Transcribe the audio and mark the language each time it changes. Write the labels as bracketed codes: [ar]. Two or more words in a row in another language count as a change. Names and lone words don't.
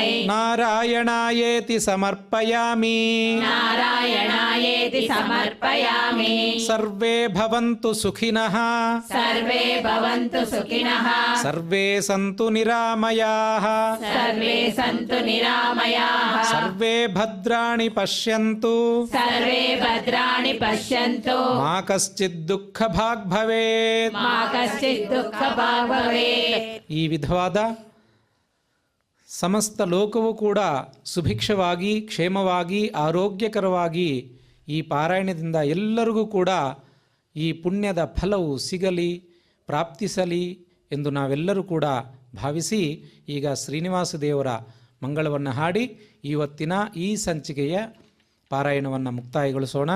[sa] నారాయణాయేతి సమర్పయామి నారాయణాయేతి సమర్పయామి సర్వే భవంతు సుఖినః సర్వే భవంతు సుఖినః సర్వే సంతు నిరామయాః సర్వే సంతు నిరామయాః సర్వే सर्वे भद्राणि पश्यन्तु सर्वे भद्राणि पश्यन्तु मा कश्चित् दुःखभाग् भवेत् मा कश्चित् दुःखभाग् भवेत्. [kn] ಈ ವಿಧವಾದ ಸಮಸ್ತ ಲೋಕವೂ ಕೂಡ ಸುಭಿಕ್ಷವಾಗಿ ಕ್ಷೇಮವಾಗಿ ಆರೋಗ್ಯಕರವಾಗಿ ಈ ಪಾರಾಯಣದಿಂದ ಎಲ್ಲರಿಗೂ ಕೂಡ ಈ ಪುಣ್ಯದ ಫಲವು ಸಿಗಲಿ ಪ್ರಾಪ್ತಿಸಲಿ ಎಂದು ನಾವೆಲ್ಲರೂ ಕೂಡ ಭಾವಿಸಿ ಈಗ ಶ್ರೀನಿವಾಸ ದೇವರ ಮಂಗಳವನ್ನು ಹಾಡಿ ಇವತ್ತಿನ ಈ ಸಂಚಿಕೆಯ ಪಾರಾಯಣವನ್ನು ಮುಕ್ತಾಯಗೊಳಿಸೋಣ.